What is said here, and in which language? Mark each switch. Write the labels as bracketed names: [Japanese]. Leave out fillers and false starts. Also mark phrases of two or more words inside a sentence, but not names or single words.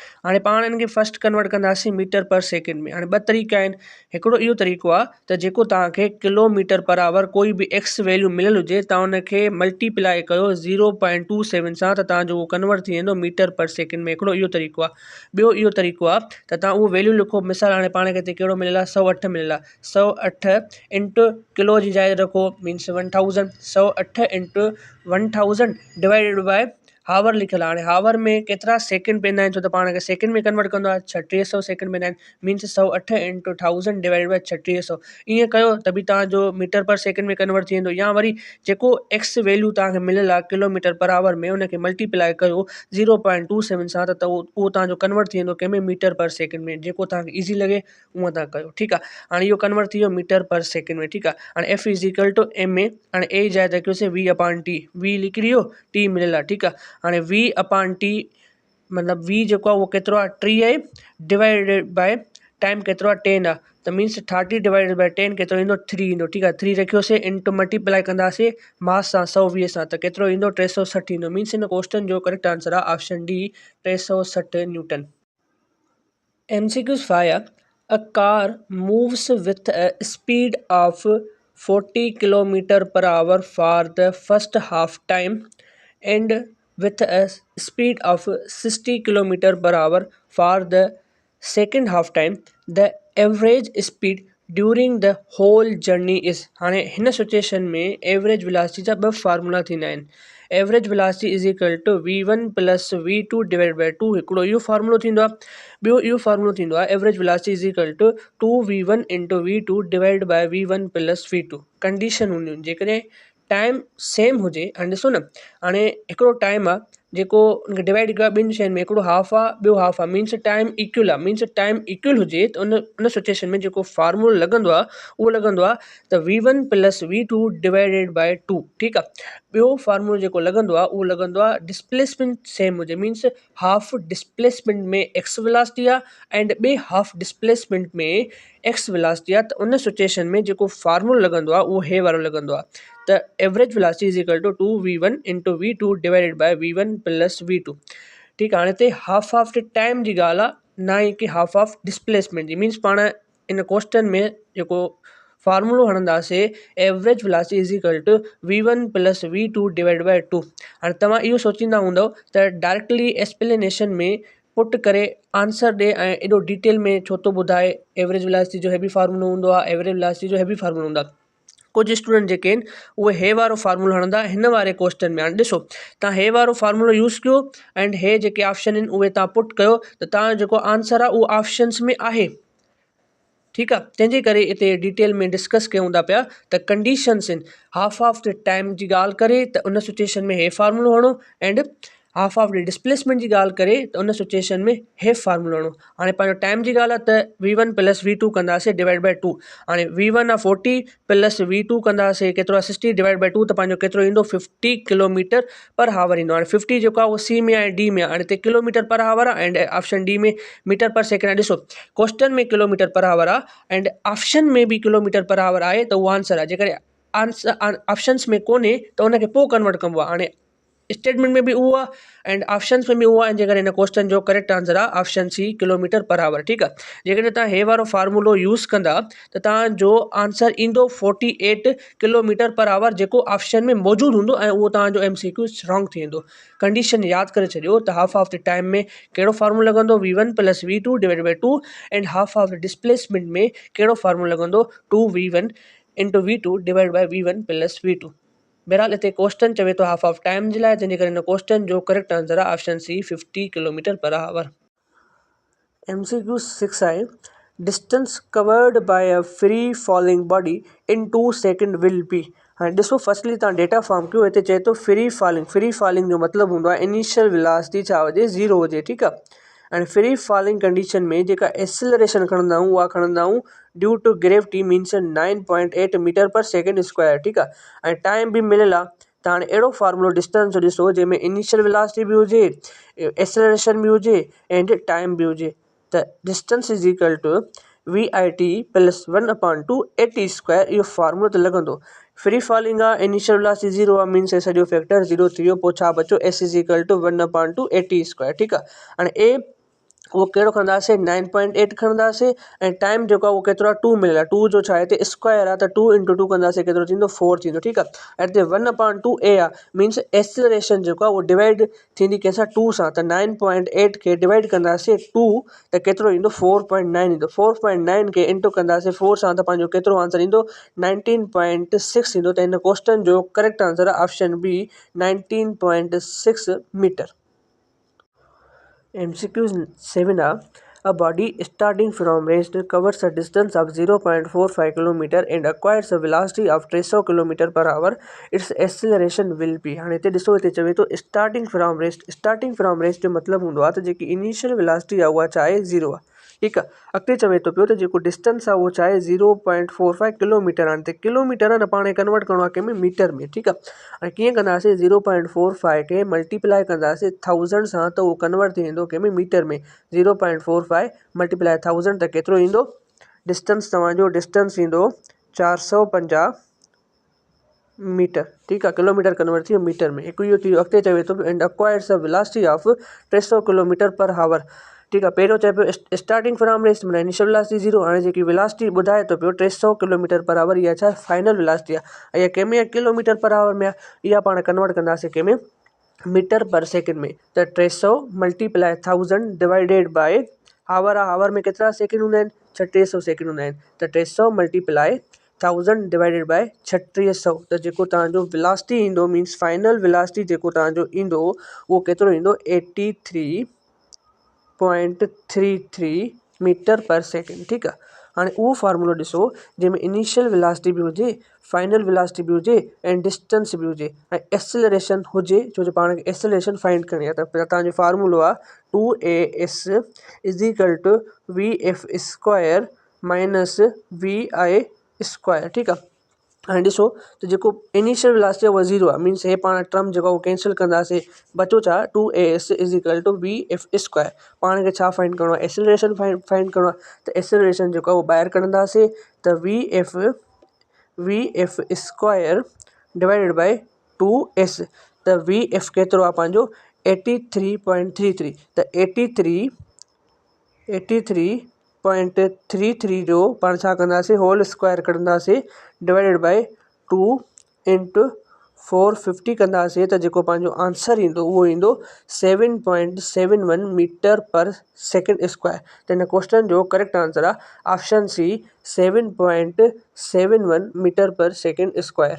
[Sindhi] हाणे पाण हिन खे [English] first convert [Sindhi] कंदासीं मीटर/सेकेंड में। हाणे ॿ तरीक़ा आहिनि, हिकिड़ो इहो तरीक़ो आहे त जेको तव्हांखे km/h कोई बि x वैल्यू मिलियल हुजे तव्हां हुनखे मल्टीप्लाई कयो 0.27 सां त तव्हांजो उहो कन्वर्ट थी वेंदो मीटर/सेकेंड में। हिकिड़ो इहो तरीक़ो आहे। ॿियो इहो तरीक़ो आहे त तव्हां उहो वैल्यू लिखो। मिसाल हाणे पाण खे हिते कहिड़ो मिलियल आहे 108 मिलियल आहे, 108 × किलो जी जाइ रखो मीन्स 1000, 108 × 1000 [English] divided by hour [Sindhi] लिखियल आहे। हाणे हावर में केतिरा सेकेंड पवंदा आहिनि, छो त पाण खे सेकेंड में कन्वर्ट कंदो आहे, 3600 सेकेंड पवंदा आहिनि, मीन्स 108 × 1000 [English] divided by [Sindhi] 3600। ईअं कयो त बि तव्हांजो मीटर/सेकेंड में कन्वर्ट थी वेंदो, या वरी जेको [English] x value [Sindhi] तव्हांखे मिलियल आहे km/h में उनखे मल्टीप्लाई कयो 0.27 सां त उहो तव्हांजो कन्वर्ट थी वेंदो कंहिंमें मीटर/सेकेंड में। जेको तव्हांखे ईज़ी लॻे उहो तव्हां कयो। ठीकु आहे। हाणे इहो कन्वर्ट थी वियो मीटर/सेकेंड में। ठीकु आहे। हाणे F = ma। हाणे A जी जाइ ते रखियोसीं V/T, V लिखी वियो, T मिलियल आहे। ठीकु आहे। हाणे V/T मतिलबु V जेको आहे उहो केतिरो आहे 30 [English] divided by time [Sindhi] केतिरो आहे 10 आहे, त मीन्स 30 [English] divided by [Sindhi] 10 केतिरो ईंदो 3 ईंदो। ठीकु आहे। 3 रखियोसीं [English] into multiply [Sindhi] कंदासीं मास सां 120 सां त केतिरो ईंदो 360 ईंदो। मीन्स हिन क्वेश्चन जो [English] correct answer [Sindhi] आहे [English] option D [Sindhi] 360 न्यूटन। [English] MCQs 5 a car moves with a speed of 40 km/h for the first half time and with a speed of 60 km/h for the second half time. The average speed during the whole journey is। [Sindhi] हाणे हिन सिचुएशन में [English] average velocity [Sindhi] जा ॿ फार्मूला थींदा आहिनि। [English] average velocity [Sindhi] = V1 + V2 [English] divide by [Sindhi] 2 हिकिड़ो इहो फार्मूलो थींदो आहे। ॿियो इहो फार्मूलो थींदो आहे [English] average velocity [Sindhi] = 2V1 × V2 [English] divide by [Sindhi] V1 + V2। कंडीशन हूंदियूं आहिनि जेकॾहिं [English] time same [Sindhi] हुजे। हाणे ॾिसो न, हाणे हिकिड़ो टाइम आहे जेको डिवाइड कयो आहे ॿिनि शयुनि में, हिकिड़ो हाफ आहे ॿियो हाफ आहे, मीन्स [English] time equal [Sindhi] आहे। मीन्स [English] time equal [Sindhi] हुजे त उन सिचुएशन में जेको फार्मूलो लॻंदो आहे उहो लॻंदो आहे त V1 + V2 [English] divided by [Sindhi] 2। ठीकु आहे। ॿियो फार्मूलो जेको लॻंदो आहे उहो लॻंदो आहे [English] displacement same [Sindhi] हुजे, मीन्स [English] half displacement [Sindhi] में [English] x velocity [Sindhi] आहे एंड ॿिए [English] half displacement [Sindhi] में [English] x velocity [Sindhi] आहे, त उन सिचुएशन में जेको फार्मूलो लॻंदो आहे उहो हे वारो लॻंदो आहे। त [English] average velocity [Sindhi] = 2V1 × V2 [English] divided by [Sindhi] V1 + V2। ठीकु आहे। हाणे हिते [English] half of the time [Sindhi] जी ॻाल्हि आहे, ना ई की [English] half of displacement [Sindhi] जी। मीन्स पाण इन क्वेश्चन में जेको फार्मूलो हणंदासीं [English] average velocity [Sindhi] = V1 + V2 [English] divide by [Sindhi] 2। हाणे तव्हां इहो सोचींदा हूंदव त [English] directly explanation [Sindhi] में पुट करे आंसर ॾे ऐं एॾो डिटेल में छो थो ॿुधाए, [English] average velocity [Sindhi] जो हे बि फार्मूलो हूंदो आहे, [English] average velocity [Sindhi] जो हे बि फार्मूलो हूंदो आहे। कुछ स्टूडेंट जेके आहिनि उहे हे वारो फार्मूलो हणंदा हिन वारे क्वेश्चन में। हाणे ॾिसो तव्हां हे वारो फार्मूलो यूज़ कयो एंड हे जेके ऑप्शन आहिनि उहे तव्हां पुट कयो त तव्हांजो जेको आंसर आहे उहो ऑप्शन्स में आहे। ठीकु आहे, तंहिंजे करे हिते डिटेल में डिस्कस कयूं था पिया त कंडीशन्स आहिनि [English] half of the time [Sindhi] जी ॻाल्हि करे त उन सिचुएशन में हे फार्मूलो हणो एंड [English] half of the displacement [Sindhi] जी ॻाल्हि करे त उन सिचुएशन में हे फार्मूलो हणो। हाणे पंहिंजो टाइम जी ॻाल्हि आहे त V1 + V2 कंदासीं [English] divide by [Sindhi] 2। हाणे V1 आहे 40 + V2 कंदासीं केतिरो आहे 60 [English] divide by [Sindhi] 2 त पंहिंजो केतिरो ईंदो 50 [English] kilometer per hour [Sindhi] ईंदो। हाणे 50 जेको आहे उहो C में आहे D में आहे। हाणे हिते [English] kilometer per hour [Sindhi] आहे एंड [English] option D [Sindhi] में [English] meter per second [Sindhi] आहे। ॾिसो क्वेश्चन में [English] kilometer per hour [Sindhi] आहे एंड ऑप्शन में भी [English] kilometer per hour [Sindhi] आहे त उहो आंसर आहे। जेकॾहिं आंसर ऑप्शन्स में कोन्हे त उनखे पोइ कन्वर्ट कबो आहे। हाणे स्टेटमेंट में भी उहो आहे एंड ऑप्शन्स में भी उहो आहे, जे करे हिन क्वेश्चन जो [English] correct answer [Sindhi] आहे [English] option C kilometer per hour. [Sindhi] ठीकु आहे, जेकॾहिं तव्हां हे वारो फार्मूलो यूज़ कंदा त तव्हांजो आंसर ईंदो 48 [English] kilometer per hour [Sindhi] जेको ऑप्शन में मौजूदु हूंदो ऐं उहो तव्हांजो [English] MCQ wrong [Sindhi] थी वेंदो। कंडीशन यादि करे छॾियो त [English] half of the time [Sindhi] में कहिड़ो फार्मूलो लॻंदो V1 + V2 [English] divide by [Sindhi] 2 [English] and half of the displacement [Sindhi] में कहिड़ो फार्मूलो लॻंदो 2V1 × V2 [English] divide by [Sindhi] V1 + V2। बहरहाल हिते क्वेश्चन चवे थो [English] half of time [Sindhi] जे लाइ, तंहिंजे करे हिन क्वेश्चन जो [English] correct answer [Sindhi] आहे [English] option C 50 kilometer per hour. MCQ 6 आहे distance covered by a free falling body in 2 second will be. [Sindhi] हाणे ॾिसो फर्स्टली तव्हां [English] data form [Sindhi] कयो। हिते चए थो [English] free falling [Sindhi] जो मतिलबु हूंदो आहे [English] initial velocity [Sindhi] छा हुजे 0 हुजे। ठीकु आहे, ऐं [English] free falling condition [Sindhi] में जेका एक्सेलरेशन खणंदा आहियूं उहा खणंदा आहियूं [English] due to gravity means 9.8 meter per second square. [Sindhi] ठीकु आहे, ऐं टाइम बि मिलियल आहे। त हाणे अहिड़ो फार्मूलो डिस्टेंस जो ॾिसो जंहिंमें [English] initial velocity [Sindhi] बि हुजे, एक्सेलरेशन बि हुजे [English] and time [Sindhi] बि हुजे। [English] त distance is equal to VIT + 1/2 AT². [Sindhi] इहो फार्मूलो त लॻंदो। [English] free falling [Sindhi] आहे, [English] initial velocity [Sindhi] 0 आहे मीन्स सॼो फैक्टर 0 थी वियो। पोइ छा बचो [English] S is equal to [Sindhi] 1/2 AT²। ठीकु आहे, हाणे ए उहो कहिड़ो खणंदासीं 9.8 खणंदासीं ऐं टाइम जेको आहे उहो केतिरो आहे 2 मिलियल आहे। 2 जो छा आहे हिते स्क्वायर आहे त 2 × 2 कंदासीं केतिरो थींदो 4 थींदो। ठीकु आहे, ऐं हिते 1/2 A आहे मीन्स एक्सेलरेशन जेको आहे उहो डिवाइड थींदी कंहिंसां 2 सां। त 9.8 खे डिवाइड कंदासीं 2 त केतिरो ईंदो 4.9 ईंदो। 4.9 खे इंटू कंदासीं 4 सां त पंहिंजो केतिरो आंसर ईंदो 19.6 ईंदो। त हिन क्वेश्चन जो [English] correct answer [Sindhi] आहे [English] option B 19.6 meter. MCQ 7 आहे a body starting from rest covers a distance of 0.45 km and acquires a velocity of 300 km per hour. Its acceleration will be। [Sindhi] हाणे हिते ॾिसो हिते चवे थो [English] starting from rest [Sindhi] जो मतिलबु हूंदो आहे त जेकी [English] initial velocity [Sindhi] आहे उहा चाहे 0 आहे। ठीकु आहे, अॻिते चवे थो पियो त जेको डिस्टेंस आहे उहो चाहे 0.45 किलोमीटर आहे। त किलोमीटर आहे न पाण कन्वर्ट करिणो आहे कंहिंमें मीटर में। ठीकु आहे, ऐं कीअं कंदासीं 0.45 खे मल्टीप्लाई कंदासीं 1000 सां त उहो कन्वर्ट थी वेंदो कंहिंमें मीटर में। 0.45 × 1000 त केतिरो ईंदो डिस्टेंस तव्हांजो डिस्टेंस ईंदो 450 मीटर। ठीकु आहे, किलोमीटर कन्वर्ट थी वियो मीटर में। हिकु इहो थी वियो। अॻिते चवे थो [English] and acquires a velocity of 300 kilometer per hour. [Sindhi] ठीकु आहे, पहिरियों चए पियो [English] starting from rest [Sindhi] माना [English] initial velocity [Sindhi] 0। हाणे जेकी वेलोसिटी ॿुधाए थो पियो 300 [English] kilometer per hour, [Sindhi] इहा छा [English] final velocity [Sindhi] आहे। इहा कंहिंमें आहे [English] kilometer per hour [Sindhi] में आहे। इहा पाण कन्वर्ट कंदासीं कंहिंमें [English] meter per second [Sindhi] में। त 300 × 1000 [English] divided by hour [Sindhi] आहे। हावर में केतिरा सेकेंड हूंदा आहिनि 3600 सेकेंड हूंदा आहिनि। त 300 × 1000 [English] divided by [Sindhi] 3600 त जेको तव्हांजो वेलोसिटी ईंदो मीन्स [English] final velocity [Sindhi] जेको तव्हांजो ईंदो उहो केतिरो ईंदो 83.33 [English] meter per second. [Sindhi] ठीकु आहे, हाणे उहो फार्मूलो ॾिसो जंहिंमें [English] initial velocity [Sindhi] बि हुजे, [English] final velocity [Sindhi] बि हुजे ऐं डिस्टेंस बि हुजे ऐं एक्सेलरेशन हुजे। छो जो पाण खे [English] acceleration find [Sindhi] करणी आहे। त तव्हांजो फार्मूलो आहे 2AS = VF² - VI²। ठीकु आहे, हाणे ॾिसो त जेको [English] initial velocity [Sindhi] आहे उहा 0 आहे मीन्स हे पाण टर्म जेको आहे उहो कैंसिल कंदासीं। बचो छा 2AS = VF²। पाण खे छा फाइंड करिणो आहे [English] acceleration find [Sindhi] करिणो आहे। त एक्सेलरेशन जेको आहे उहो ॿाहिरि कढंदासीं त VF² [English] divided by [Sindhi] 2S। त VF केतिरो आहे पंहिंजो 83.33। त 83.33 जो पाण छा कंदासीं [English] whole square [Sindhi] कढंदासीं [English] divided by [Sindhi] 2 × 450 कंदासीं त जेको पंहिंजो आंसर ईंदो उहो ईंदो 7.71 [English] meter per second square. [Sindhi] त हिन क्वेश्चन जो [English] correct answer [Sindhi] आहे [English] option C 7.71 meter per second square.